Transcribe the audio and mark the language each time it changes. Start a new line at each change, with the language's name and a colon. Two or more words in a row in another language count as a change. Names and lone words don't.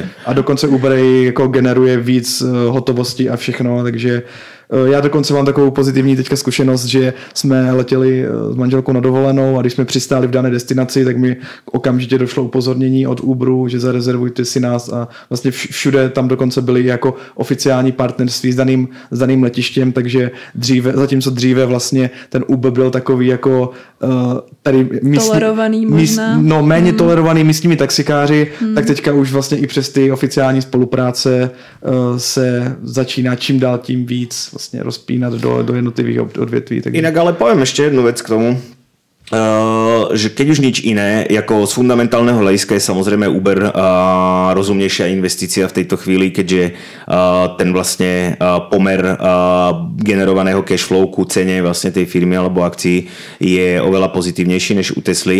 Czech: A dokonce Uber jako generuje víc hotovosti a všechno, takže já dokonce mám takovou pozitivní teďka zkušenost, že jsme letěli s manželkou na dovolenou a když jsme přistáli v dané destinaci, tak mi okamžitě došlo upozornění od Uberu, že zarezervujte si nás a vlastně všude tam dokonce byli jako oficiální partnerství s daným daným letištěm, takže zatímco dříve vlastně ten Uber byl takový jako tady tolerovaný možná. Méně tolerovaný místními taxikáři, tak teďka už vlastně i přes ty oficiální spolupráce se začíná čím dál tím víc vlastně rozpínat do jednotlivých odvětví. Takže...
Slovak: Inak ale poviem ešte jednu vec k tomu, že keď už nič iné, ako z fundamentálneho hľadiska je samozrejme Uber rozumnejšia investícia v tejto chvíli, keďže ten vlastne pomer generovaného cashflow ku cene vlastne tej firmy alebo akcií je oveľa pozitívnejší než u Tesly.